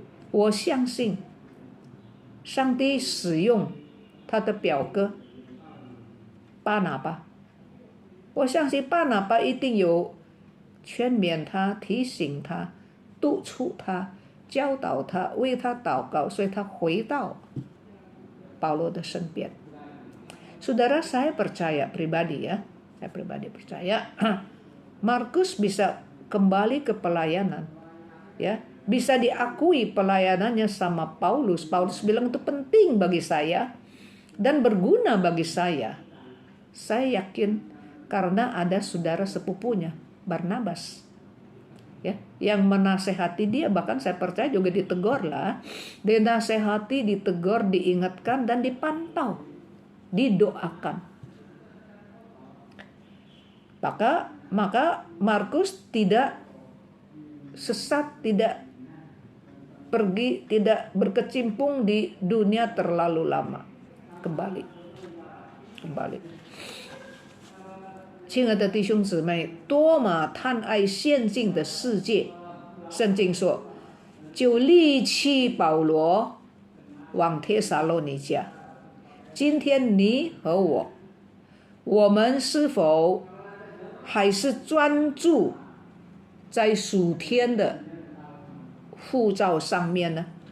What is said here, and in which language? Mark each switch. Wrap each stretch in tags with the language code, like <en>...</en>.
<zh>我相信上帝使用他的表哥巴拿巴，我相信巴拿巴一定有劝勉他，提醒他，督促他，教导他，为他祷告，所以他回到保罗的身边。</zh> <id>Saudara, saya percaya pribadi ya, saya pribadi percaya Markus bisa kembali ke pelayanan, ya, bisa diakui pelayanannya sama Paulus. Paulus bilang itu penting bagi saya dan berguna bagi saya. Saya yakin karena ada saudara sepupunya, Barnabas, ya, yang menasehati dia. Bahkan saya percaya juga ditegur lah, dinasehati, ditegur, diingatkan dan dipantau, didoakan. Maka Markus tidak sesat, tidak pergi, tidak berkecimpung di dunia terlalu lama. Kembali.</id> <zh>亲爱的弟兄姊妹，多么贪爱现今的世界，圣经说就离弃保罗往帖撒罗尼迦。今天你和我们是否还是专注在属天的护照上面呢？</zh>